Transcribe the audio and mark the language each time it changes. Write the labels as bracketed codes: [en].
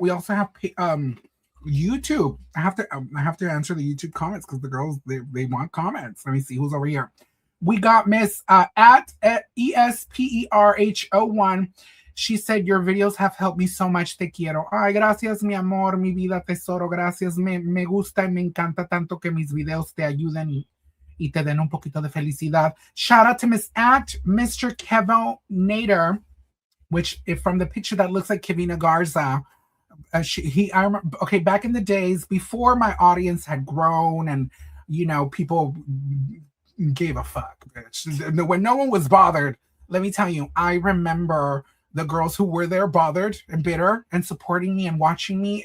[en] We also have YouTube. I have to answer the YouTube comments because the girls they want comments. Let me see who's over here. We got Miss at ESPERH01. She said, your videos have helped me so much. [es] Te quiero. Ay, gracias, mi amor, mi vida, tesoro. Gracias. Me gusta y me encanta tanto que mis videos te ayuden y te den un poquito de felicidad. [en] Shout out to Miss at Mr. Kevin Nader, which if from the picture that looks like Kevina Garza. I remember, okay, back in the days before my audience had grown and, you know, people gave a fuck, bitch. When no one was bothered, let me tell you, I remember the girls who were there bothered and bitter and supporting me and watching me.